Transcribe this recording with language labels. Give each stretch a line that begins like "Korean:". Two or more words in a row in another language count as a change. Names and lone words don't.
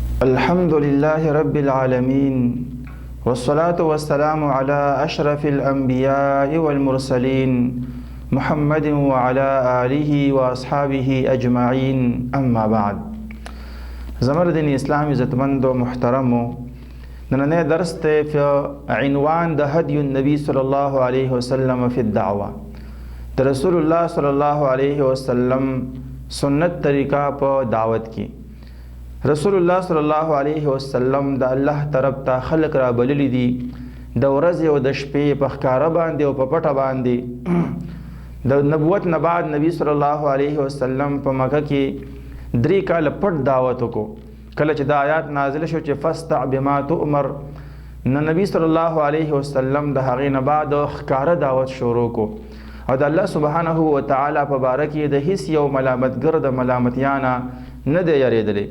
Arabic: الحمد لله رب العالمين والصلاة والسلام على أشرف الأنبياء والمرسلين محمد وعلى آله وأصحابه أجمعين أما بعد.
Pashto: زمر دین اسلام عزتمند و محترم نننی درس تے
Arabic: فی عنوان
Pashto: دا
Arabic: هدی النبی صلی اللہ علیہ وسلم فی الدعوة
Pashto: دا رسول اللہ صلی اللہ علیہ وسلم سنت طریقہ پا دعوت کی. رسول الله صلی الله علیه وسلم د الله طرف ته خلق را بللی دي د ورځې او د شپې په ښکاره باندې او په پټه باندې. د نبوت نه بعد نبی صلی الله علیه وسلم په مکه کې 3 کال پټ دعوت وکړو. کله چې د آیات نازل شو چې
Arabic: فاستع بما تؤمر،
Pashto: نبی صلی الله علیه وسلم د هغې نه بعد ښکاره دعوت شروع کو او د الله سبحانه و تعالی په باره کې د هیڅ یو ملامتګر د ملامتیانه نه دی یریدلی.